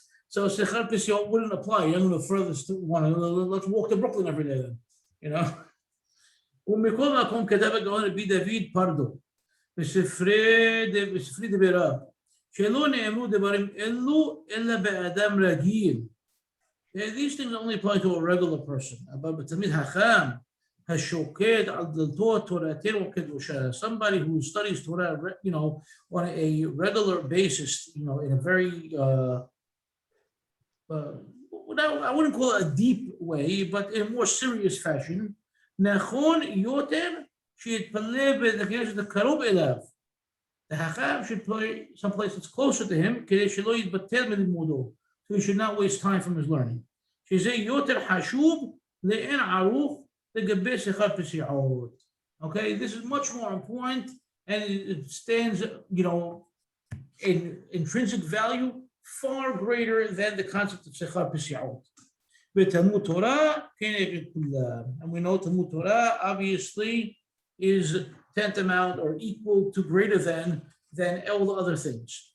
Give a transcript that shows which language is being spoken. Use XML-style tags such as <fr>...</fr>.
<en>So sechar pisiot wouldn't apply. You're going to further one. Let's walk to Brooklyn every day then, you know.</en> <he>ומכל מקום כתב הגאון רבי דוד פרדו בספרי דבריו שלא נאמרו דברים אלו אלא באדם רגיל.</he> <en>These things only apply to a regular person.</en> <he>אבל בתלמיד חכם השוקד על דלתות תורתנו הקדושה,</he> <en>somebody who studies Torah, you know, on a regular basis, you know, in a very I wouldn't call it a deep way, but in a more serious fashion.</en> <he>נכון יותר שיתפלל בית הכנסת הקרוב אליו.</he> <en>The Hakham should play someplace that's closer to him,</en> <he>כדי שלא יתבטל מלימודו.</he> <en>So he should not waste time from his learning.</en> <he>שזה יותר חשוב לאין ערוך לגבי שכר פסיעות.</he> <en>Okay, this is much more important, and it stands, you know, in intrinsic value far greater than the concept of שכר פסיעות. Talmud Torah, and we know Talmud Torah obviously is tantamount or equal to greater than all the other things.</en>